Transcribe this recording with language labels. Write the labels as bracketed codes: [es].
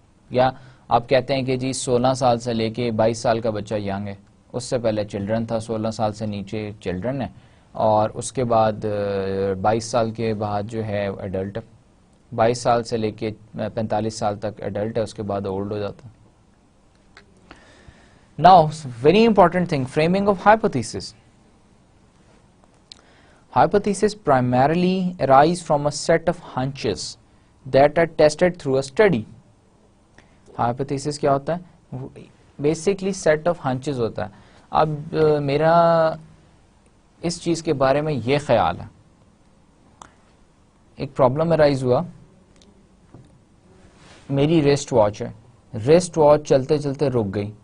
[ur] یا آپ کہتے ہیں کہ جی 16 سال سے لے کے 22 سال کا بچہ ینگ ہے, اس سے پہلے چلڈرن تھا, 16 سال سے نیچے چلڈرن ہے, اور اس کے بعد 22 سال کے بعد جو ہے ایڈلٹ ہے. 22 سال سے لے کے 45 سال تک ایڈلٹ ہے, اس کے بعد اولڈ ہو جاتا ہے. [en] Now very important thing, framing of hypothesis. Hypotheses primarily arise from a set of hunches that are tested through a study. [ur] Hypothesis کیا ہوتا ہے؟ [en] Basically set of hunches [ur] ہوتا ہے. اب میرا اس چیز کے بارے میں یہ خیال ہے, ایک پرابلم ارائز ہوا, میری ریسٹ واچ ہے, ریسٹ واچ چلتے چلتے رک گئی.